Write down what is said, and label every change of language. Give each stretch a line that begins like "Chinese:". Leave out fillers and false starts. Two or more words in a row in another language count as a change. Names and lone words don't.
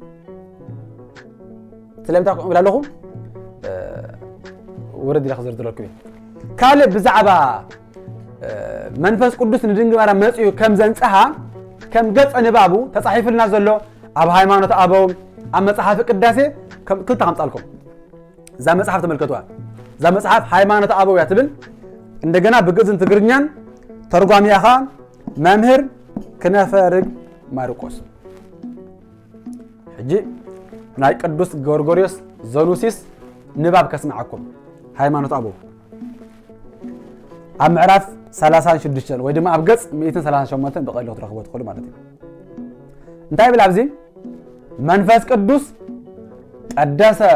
Tigrinya: ስለምታ ብላለኹ ወረድ ኢላ ክዘርዝረኩም ካልእ ብዛዕባ መንፈስ ቅዱስ ንድንግል ማርያም መጽኡ ከም ዘንጸሃ ከም ገጸ ንባቡ ተጻሒፍልና ዘሎ ኣብ ሃይማኖት አበው ኣብ መጽሓፍ ቅዳሴ ከም ክልተ ከምጻልኩም እዛ መጽሐፍ ተመልከቱዋ እዛ መጽሐፍ ሃይማኖት አበው ያ ትብል እንደገና በግዕዝን ትግርኛን ተርጓሚያኻ መምህር ክነፈርግ ማርቆስ ሕጂ ናይ ቅዱስ ጎርጎርዮስ ዘኑሲስ ንባብ ከስማዓኩም ሃይማኖት አበው ኣብ ምዕራፍ 36 ወይ ድማ ኣብ ገጽ 138 በቀለሁ ትረኽቦ ትኽእሉ ማለት እዩ እንታይ ብል ኣብዚ መንፈስ ቅዱስ ቀደሰ